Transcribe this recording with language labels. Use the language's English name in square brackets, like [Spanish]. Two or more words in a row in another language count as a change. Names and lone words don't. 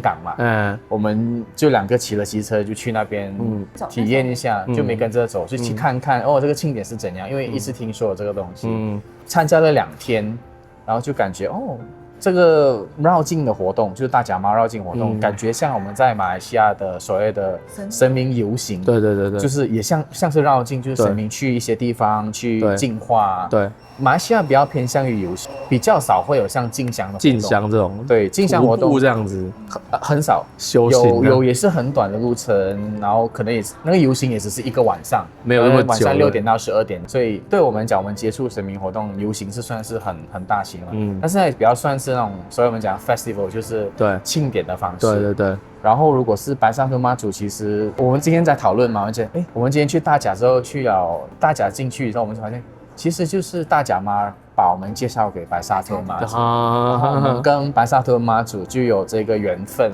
[Chinese] 港嘛，我們就2個騎了機車就去那邊體驗一下，就沒跟着走，就去看看這個慶典是怎樣，因為一直聽說有這個東西，參加了2天，然後就感覺這個繞境的活動就是大甲媽繞境活動，感覺像我們在馬來西亞的所謂的神明遊行，對，就是也像是繞境，就是神明去一些地方去淨化，對。馬來西亞比較偏向於遊行，比較少會有像進香的活動。進香這種，對，進香活動這樣子很少。修行有也是很短的路程，然後可能也是那個遊行也只是一個晚上，沒有那麼久，晚上6點到12點。所以對我們講，我們接觸神明活動，遊行是算是很大型了。但是比較算是那種，所以我們講 festival 就是慶典的方式。對。然後如果是白沙屯媽祖，其實我們今天在討論嘛，而且我們今天去大甲之後，去了大甲進去之後，我們就發現。其實就是大甲媽把我們介紹給白沙屯媽祖，啊，然後我們跟白沙屯媽祖就有這個緣分，